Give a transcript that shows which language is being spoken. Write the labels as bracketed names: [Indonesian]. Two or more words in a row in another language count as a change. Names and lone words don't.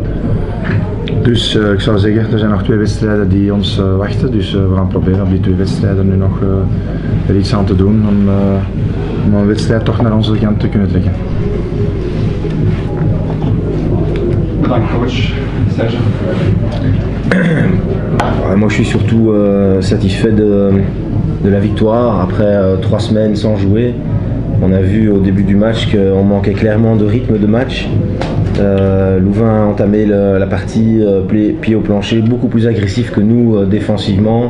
[Dutch] Dus ik zou zeggen, er zijn nog 2 wedstrijden die ons wachten, dus we gaan proberen op die 2 wedstrijden nu nog er iets aan te doen om een wedstrijd toch naar onze kant te kunnen trekken. Bedankt coach. Serge. [French] Moi je suis surtout satisfait de la victoire après 3 semaines sans jouer. On a vu au début du match qu'on manquait clairement de rythme de match. Louvain a entamé la partie pied au plancher, beaucoup plus agressif que nous défensivement.